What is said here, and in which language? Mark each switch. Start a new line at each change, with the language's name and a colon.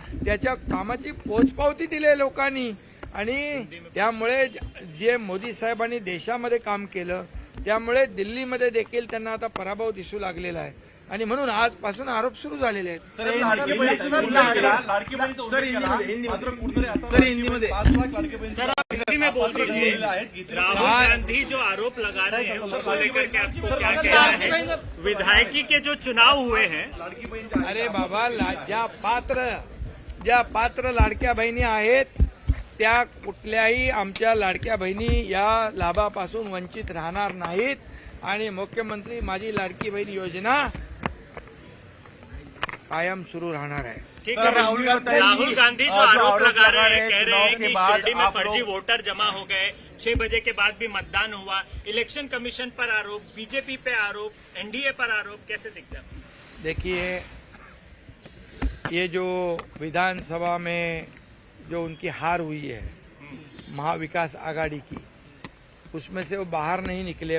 Marathi: त्याच्या कामाची पोचपावती दिली लोकांनी आणि त्यामुळे जे मोदी साहेबांनी देशामध्ये काम केलं त्यामुळे दिल्लीमध्ये देखील त्यांना आता पराभव दिसू लागलेला आहे आणि म्हणून आजपासून आरोप सुरू झालेले आहेत.
Hindi: राहुल गांधी जो आरोप लगा रहे हैं उसको लेकर के आपको क्या कहना है? विधायकी के जो चुनाव हुए हैं,
Marathi: अरे बाबा ज्या पात्र लाडक्या बहिणी आहेत त्या कुठल्याही आमच्या लाडक्या बहिणी या लाभापासून वंचित राहणार नाहीत आणि मुख्यमंत्री माझी लाडकी बहीण योजना कायम सुरू राहणार आहे.
Hindi: ठीक है। राहुल गांधी जो आरोप लगा रहे हैं, कह रहे हैं कि शिरडी में फर्जी वोटर जमा हो गए, 6 बजे के बाद भी मतदान हुआ, इलेक्शन कमीशन पर आरोप, बीजेपी पे आरोप, एनडीए पर आरोप, कैसे दिखता है? देखिए ये जो विधानसभा में जो उनकी हार हुई है महाविकास आघाड़ी की, उसमें से वो बाहर नहीं निकले.